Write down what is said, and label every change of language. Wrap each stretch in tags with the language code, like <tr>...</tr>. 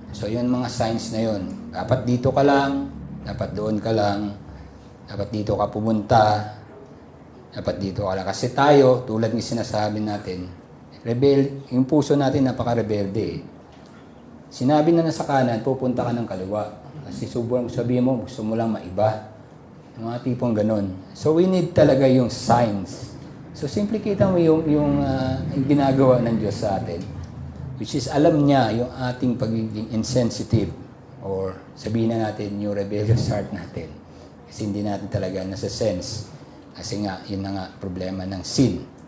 <tl>So, yun mga signs na yun. Dapat dito ka lang, dapat doon ka lang, dapat dito ka pumunta, dapat dito ka lang. Kasi tayo, tulad ng sinasabi natin, yung puso natin napaka-rebelde eh. Sinabi na sa kanan, pupunta ka ng kaliwa. Kasi sobrang sabi mo, gusto mo lang maiba. Yung mga tipong ganun.</tl> <en>So, we need</en> <tl>talaga yung</tl> <en>signs.</en> <tl>So, simple kita mo yung ginagawa ng Diyos sa atin.</tl> <en>Which is,</en> <tl>alam niya yung ating pagiging insensitive or sabihin na natin yung rebellious heart natin. Kasi hindi natin talaga nasa sense. Kasi nga, yun na nga problema ng sin.</tl>